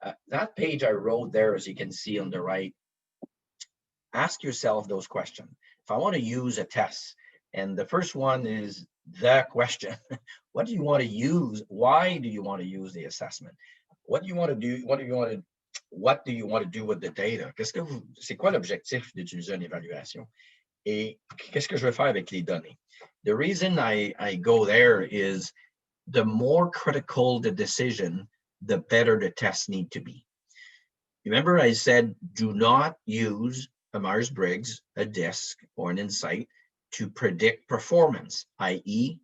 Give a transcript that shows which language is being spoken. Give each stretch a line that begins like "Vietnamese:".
English: That page I wrote there, as you can see on the right, ask yourself those questions. If I want to use a test, and the first one is the question, what do you want to use? Why do you want to use the assessment? What do you want to do? What do you want to do with the data?
French: C'est quoi l'objectif d'utiliser une évaluation? Et qu'est-ce que je veux faire avec les données?
English: The reason I go there is the more critical the decision, the better the tests need to be. Remember, I said, do not use a Myers-Briggs, a DISC, or an insight to predict performance, i.e.